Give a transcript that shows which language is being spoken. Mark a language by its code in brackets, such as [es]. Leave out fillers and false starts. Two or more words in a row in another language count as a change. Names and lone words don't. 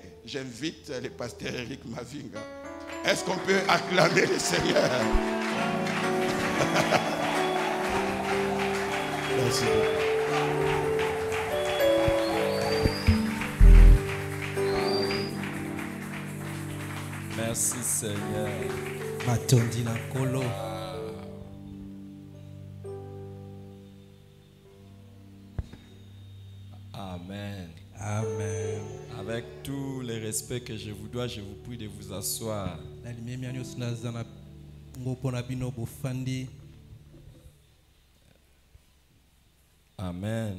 [fr] J'invite le pasteur Eric Mavinga. Est-ce qu'on peut acclamer le Seigneur? Merci beaucoup. Merci Seigneur. [ln] Matondi na kolo. [fr] Amen. Amen. Avec tout le respect que je vous dois, je vous prie de vous asseoir. Amen.